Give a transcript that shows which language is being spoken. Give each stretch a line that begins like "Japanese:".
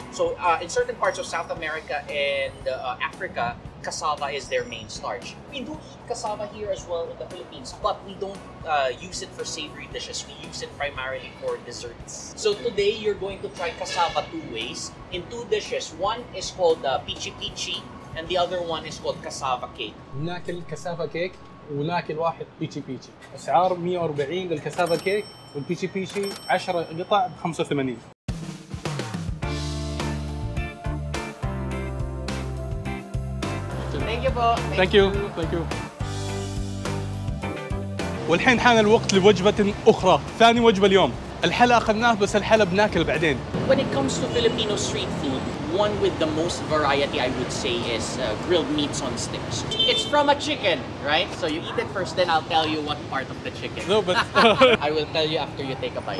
English: So in certain parts of South America and Africa, cassava is their main starch. We do eat cassava here as well in the Philippines, but we don't use it for savory dishes. We use it primarily for desserts. So today, you're going to try cassava two ways in two dishes. One is called pichi pichi, and the other one is called cassava cake.
Arabic: ناكل كاسافا كيك وناكل واحد بيتشي بيتشي. اسعار 140 للكاسافا كيك، والبيتشي بيتشي 10 قطع ب 85.
English: Thank you po. Thank you.
Arabic: والحين حان الوقت لوجبة أخرى، ثاني وجبة اليوم. الحلا أخذناه بس الحلا بناكل بعدين.
English: When it comes to Filipino street food, one with the most variety, I would say, is grilled meats on sticks. It's from a chicken, right? So you eat it first, then I'll tell you what part of the chicken. No, but I will tell you after you take a bite.